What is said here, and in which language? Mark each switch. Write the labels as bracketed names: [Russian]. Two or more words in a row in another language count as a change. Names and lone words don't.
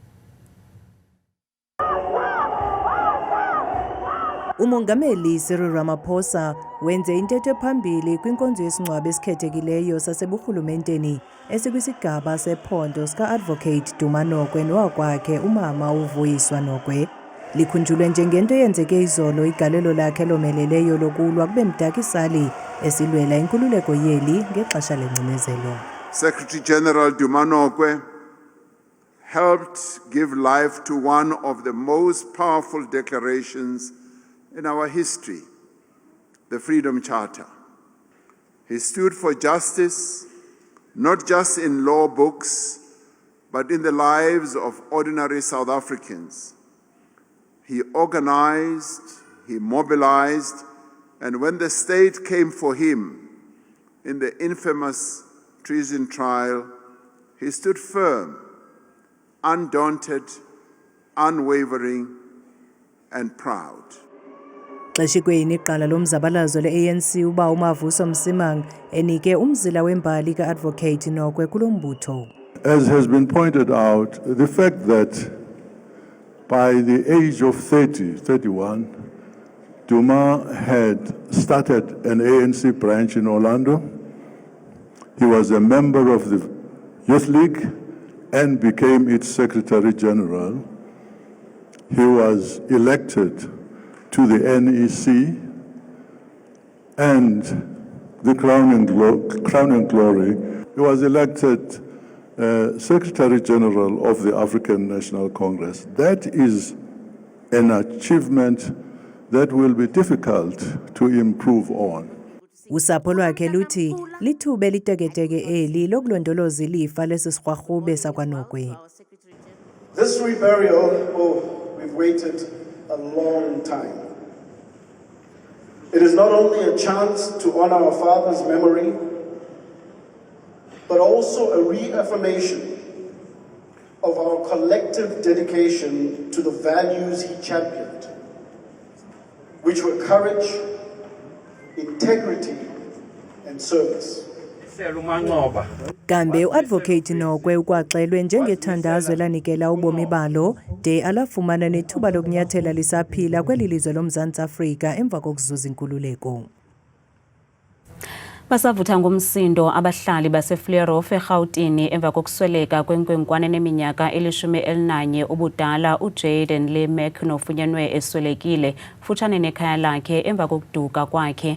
[Xhosa] Umongameli Cyril Ramaphosa wenze intetho ephambili kwinkonzo yesingcwabo esikhethekileyo saseburhulumenteni esikwisigaba sephondo sika-Advocate Duma Nokwe nowakwakhe umama uVuyiswa Nokwe. Likhunjulwe njengento eyenzeke izolo igalelo lakhe lomeleleyo lokulwa kube mdakisali esilwela inkululeko yeli ngexesha lengcinezelo. [English] Secretary General Duma Nokwe helped give life to one of the most powerful declarations in our history, the Freedom Charter. He stood for justice, not just in law books, but in the lives of ordinary South Africans. He organized, he mobilized, and when the state came for him in the infamous treason trial, he stood firm, undaunted, unwavering and proud. [Xhosa] Xeshikweni iqala lomzabalazo le-ANC uba uMavuso Msimang enike umzila wembali ka-Advocate Nokwe kulo mbutho. [English] As has been pointed out, the fact that by the age of 31, Duma had started an ANC branch in Orlando. He was a member of the Youth League and became its Secretary General. He was elected to the NEC and the crowning glory. He was elected Secretary General of the African National Congress. That is an achievement that will be difficult to improve on. [Xhosa] Usapho lwakhe luthi lithuba eliteketeke eli lokulondoloza ilifa lesisirhwarhube sakwaNokwe. [English] This reburial, we've waited a long time. It is not only a chance to honor our father's memory, but also a reaffirmation of our collective dedication to the values he championed, which were courage, integrity, and service. [Xhosa] Kambe uAdvocate Nokwe ukwaxelwe njengethandazo elanikela ubomi balo de alafumana nethuba lokunyathela lisaphila kweli lizwe loMzantsi Afrika emva kokuzuza inkululeko. Basavutha ngomsindo abahlali baseFleurhof eGauteng emva kokusweleka kwenkwenkwane neminyaka 11 ubudala uJayden Lee Mac nofunyanwe eswelekile futshane nekhaya lakhe emva kokuduka kwakhe.